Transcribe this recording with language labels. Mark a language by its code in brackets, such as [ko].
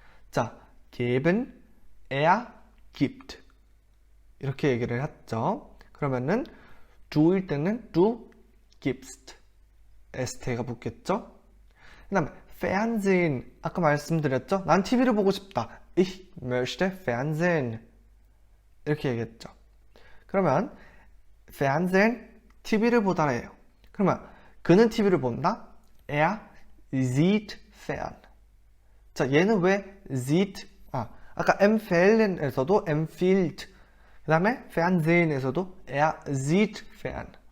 [ko] 자, geben, gibt 이렇게 얘기를 했죠. 그러면은 do일 때는 [de] du gibst, [ko] st가 붙겠죠. 그 다음에 Fernsehen, 아까 말씀드렸죠. 난 TV를 보고 싶다. [de] Ich möchte Fernsehen [ko] 이렇게 얘기했죠. 그러면 Fernsehen, TV를 보다래요. 그러면 그는 TV를 본다? [de] sieht fern. [ko] 자, 얘는 왜 sieht? 아까 empfehlen에서도 empfiehlt, 그 다음에 Fernsehen에서도 sieht fern.